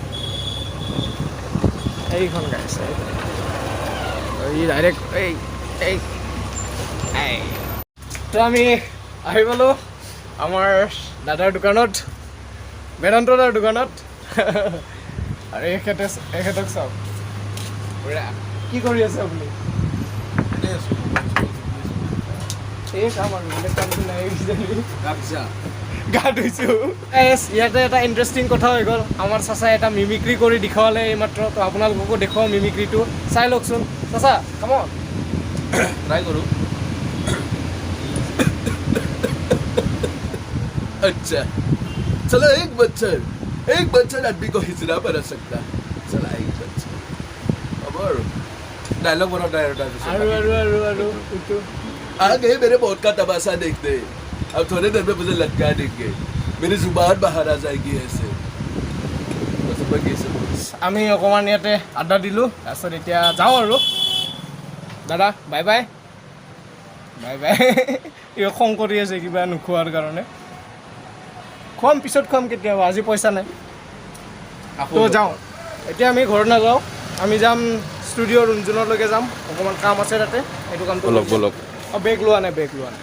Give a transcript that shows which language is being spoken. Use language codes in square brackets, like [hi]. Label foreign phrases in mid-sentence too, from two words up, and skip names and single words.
[as] এইখন গাইজ এই ডাইৰেক্ট এই তো আমি আহি পালোঁ আমাৰ দাদাৰ দোকানত বেদান্ত দাৰ দোকানত আৰু এখেতক চাওক কি কৰি আছে আপুনি এই কাম আৰু বেলেগ কামটো নাই গা ধুইছোঁ ইয়াতে এটা ইণ্টাৰেষ্টিং কথা হৈ গ'ল আমাৰ চাচাই এটা মিমিক্ৰি কৰি দেখুৱালে এইমাত্ৰ তো আপোনালোককো দেখুৱাওঁ মিমিক্ৰিটো চাই লওকচোন চাচা কামত ট্ৰাই কৰোঁ [hi] अच्छा चलो एक बच्चर आदमी को हिजड़ा बना सकता चला एक बच्चर अमर डायलॉग बनाओ आ गए मेरे मौत का तमाशा देखते अब थोड़े देर में मुझे लटका देंगे मेरी जुबान बाहर आ जाएगी ऐसे [as] আমি অকণমান ইয়াতে আড্ডা দিলোঁ তাৰপিছত এতিয়া যাওঁ আৰু দাদা [en] bye bye [as] এই খং কৰি আছে কিবা নোখোৱাৰ কাৰণে খুৱাম পিছত খুৱাম কেতিয়াবা আজি পইচা নাই তো যাওঁ এতিয়া আমি ঘৰত নাযাওঁ আমি যাম ষ্টুডিঅ' runjunলৈকে যাম অকণমান কাম আছে তাতে সেইটো কামটো বলক বেগ লোৱা নাই বাই